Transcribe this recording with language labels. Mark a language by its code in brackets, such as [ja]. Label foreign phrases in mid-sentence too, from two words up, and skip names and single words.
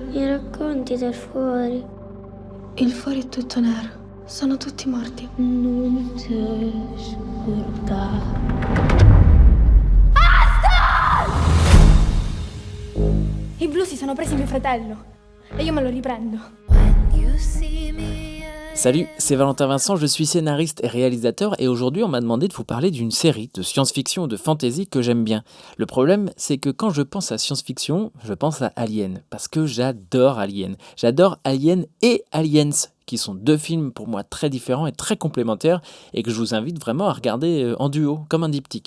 [it] Mi racconti del fuori? Il fuori è tutto nero, sono tutti morti. Non ti scordare. I blu si sono presi mio fratello e io me lo riprendo. [fr] Salut, c'est Valentin Vincent, je suis scénariste et réalisateur et aujourd'hui on m'a demandé de vous parler d'une série de science-fiction ou de fantasy que j'aime bien. Le problème c'est que quand je pense à science-fiction, je pense à Alien, parce que j'adore Alien. J'adore Alien et Aliens, qui sont deux films pour moi très différents et très complémentaires et que je vous invite vraiment à regarder en duo, comme un diptyque.